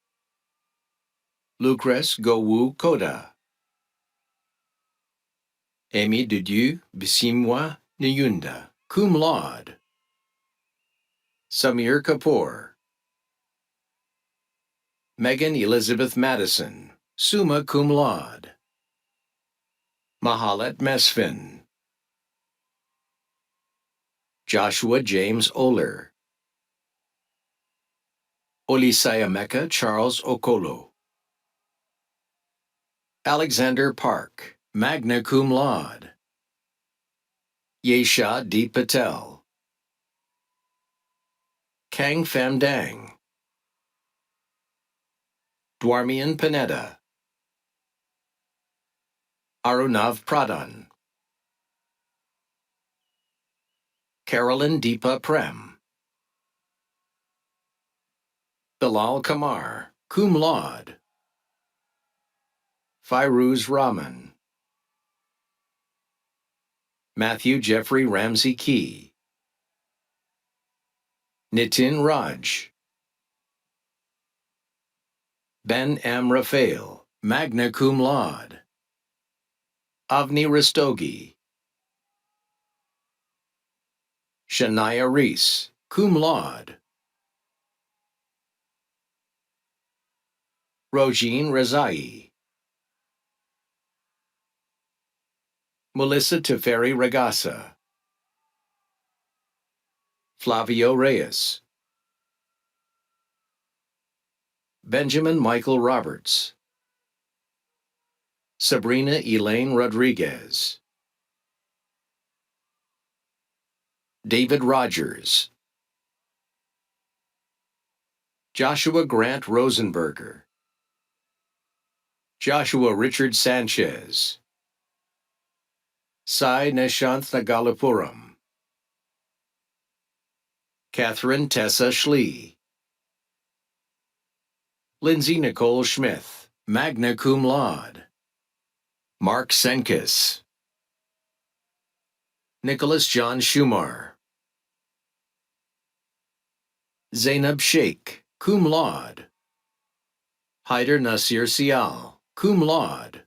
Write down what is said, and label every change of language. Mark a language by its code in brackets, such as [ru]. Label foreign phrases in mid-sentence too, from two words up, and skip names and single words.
[en] Lucrece Gowu Koda, Amy Didieu Bisimwa Nyunda, [la] cum laude. [en] Samir Kapoor, Megan Elizabeth Madison, [la] summa cum laude. [en] Mahalet Mesfin, Joshua James Oler. Olisayameka Charles Okolo. Alexander Park, [la] magna cum laude. [en] Yesha D. Patel. Kang Pham Dang. Dwarmian Panetta. Arunav Pradhan. Carolyn Deepa Prem. Bilal Kamar, [la] cum laude. [en] Fairuz Rahman. Matthew Jeffrey Ramsey Key. Nitin Raj. Ben M. Raphael, [la] magna cum laude. Avni Rastogi. [en] Shania Reese, [la] cum laude. [en] Rojeen Rezai. Melissa Teferi Regassa. Flavio Reyes. Benjamin Michael Roberts. Sabrina Elaine Rodriguez. David Rogers. Joshua Grant Rosenberger. Joshua Richard Sanchez. Sai Nishanth Nagalapuram. Catherine Tessa Schlee. Lindsay Nicole Schmith, [la] magna cum laude. [en] Mark Senkis. Nicholas John Shumar. Zainab Sheikh, [la] cum laude. [en] Haider Nasir Sial, [la] cum laude.